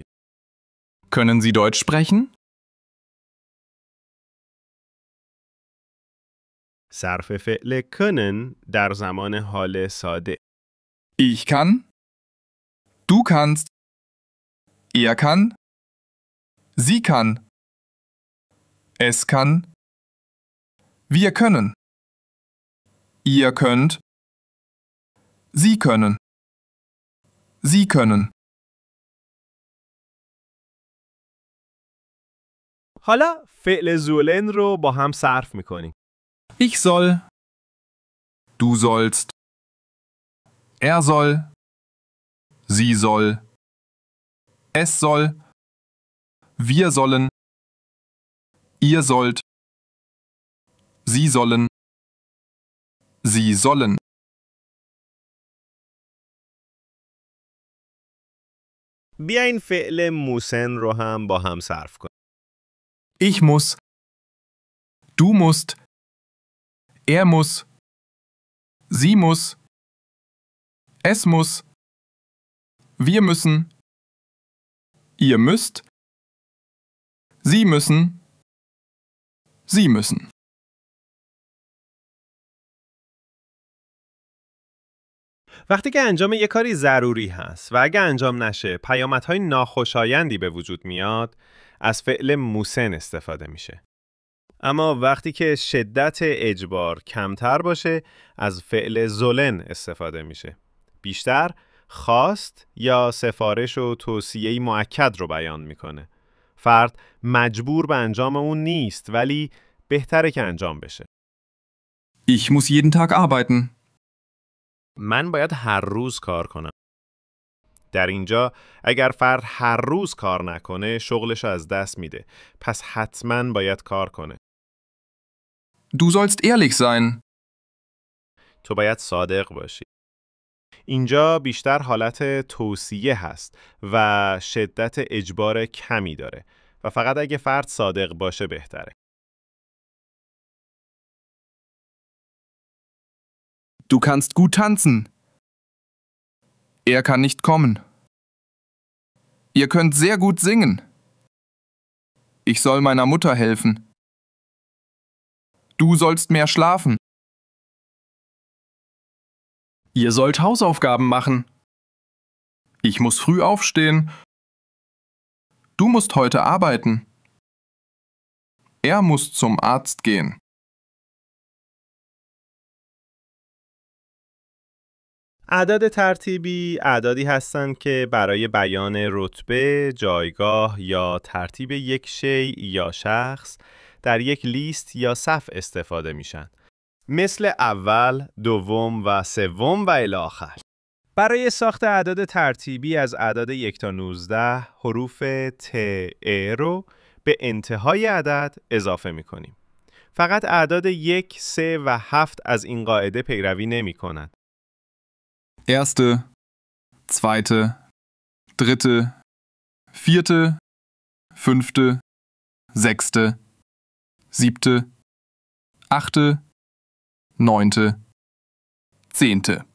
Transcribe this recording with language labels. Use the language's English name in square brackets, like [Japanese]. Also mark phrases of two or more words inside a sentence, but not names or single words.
[German] Können Sie Deutsch sprechen? [Persian] صرف فعل können در زمان حال ساده. [German] Ich kann. Du kannst. Er kann. Sie kann. Es kann. Wir können. Ihr könnt. Sie können. Sie können. [Persian] حالا فعل زولن رو با هم صرف میکنیم. [German] Ich soll. Du sollst. Er soll. Sie soll. Es soll. Wir sollen. Ihr sollt. Sie sollen. Sie sollen. [Persian] بیاین فعل موسن رو هم با هم صرف کنیم. [German] Ich muss. Du musst. Er muss. Sie muss. Es muss. Wir müssen. Ihr müsst. Sie müssen. Sie müssen. [Persian] وقتی که انجام یک کاری ضروری هست و اگه انجام نشه پیامدهای ناخوشایندی به وجود میاد، از فعل موسن استفاده میشه. اما وقتی که شدت اجبار کمتر باشه، از فعل زولن استفاده میشه. بیشتر خواست یا سفارش و توصیه‌ای مؤکد رو بیان میکنه. فرد مجبور به انجام اون نیست ولی بهتره که انجام بشه. [German] Ich muss jeden Tag arbeiten. [Persian] من باید هر روز کار کنم. در اینجا اگر فرد هر روز کار نکنه شغلش از دست میده. پس حتما باید کار کنه. [German] Du sollst ehrlich sein. [Persian] تو باید صادق باشی. اینجا بیشتر حالت توصیه هست و شدت اجبار کمی داره و فقط اگه فرد صادق باشه بهتره. [German] Du kannst gut tanzen. Er kann nicht kommen. Ihr könnt sehr gut singen. Ich soll meiner Mutter helfen. Du sollst mehr schlafen. Ihr sollt Hausaufgaben machen. Ich muss früh aufstehen. Du musst heute arbeiten. Er muss zum Arzt gehen. [Persian] اعداد ترتیبی اعدادی هستند که برای بیان رتبه، جایگاه یا ترتیب یک شیء یا شخص در یک لیست یا صف استفاده میشن. مثل اول، دوم و سوم و الی آخر. برای ساخت اعداد ترتیبی از اعداد 1 تا 19 حروف ت، ا رو به انتهای عدد اضافه میکنیم. فقط اعداد 1، 3 و 7 از این قاعده پیروی نمی کنند. [German] Erste, zweite, dritte, vierte, fünfte, sechste, siebte, achte, neunte, zehnte.